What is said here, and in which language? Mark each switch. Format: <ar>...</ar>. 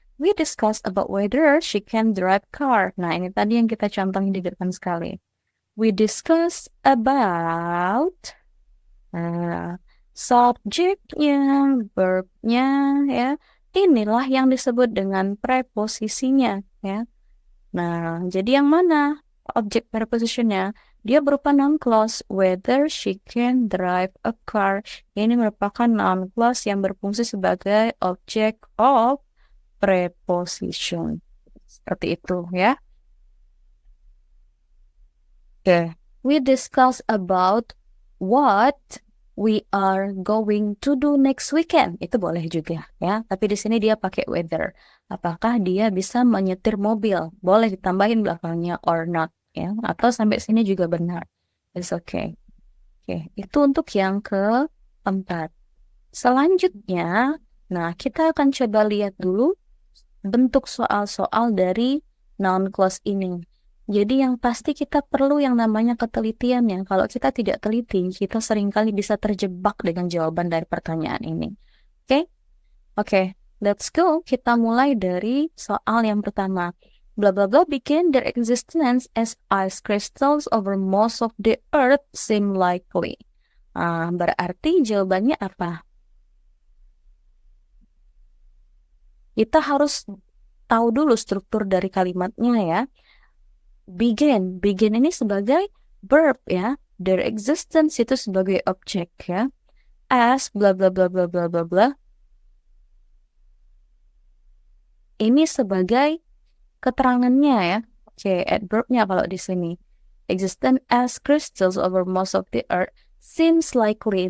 <en>We discuss about whether she can drive car.</en> <id>Nah, ini tadi yang kita contohin di depan sekali.</id> <en>We discuss about</en> <id>subjeknya, verbnya, ya. Inilah yang disebut dengan preposisinya, ya. Nah, jadi yang mana objek prepositionnya? Dia berupa noun clause.</id> <en>Whether she can drive a car.</en> <id>Ini merupakan noun clause yang berfungsi sebagai object of preposition. Seperti itu ya.</id> <en>Okay. We discuss about what we are going to do next weekend.</en> <id>Itu boleh juga ya. Tapi di sini dia pakai whether. Apakah dia bisa menyetir mobil? Boleh ditambahin belakangnya</id> <en>or not</en> <id>ya. Atau sampai sini juga benar.</id> <en>It's okay.</en> <id>Oke, itu untuk yang keempat. Selanjutnya, nah kita akan coba lihat dulu bentuk soal-soal dari noun clause ini. Jadi yang pasti kita perlu yang namanya ketelitian ya. Kalau kita tidak teliti, kita seringkali bisa terjebak dengan jawaban dari pertanyaan ini. Oke? Oke,</id> <en>let's go.</en> <id>Kita mulai dari soal yang pertama.</id> <en>Blah blah blah begin their existence as ice crystals over most of the earth seem likely.</en> <id>Berarti jawabannya apa? Kita harus tahu dulu struktur dari kalimatnya ya. Begin ini sebagai verb ya. Their existence itu sebagai objek ya. As bla bla bla bla bla bla bla. Ini sebagai keterangannya ya. Oke, adverbnya kalau di sini.</id> <en>Existence as crystals over most of the earth seems likely.</en>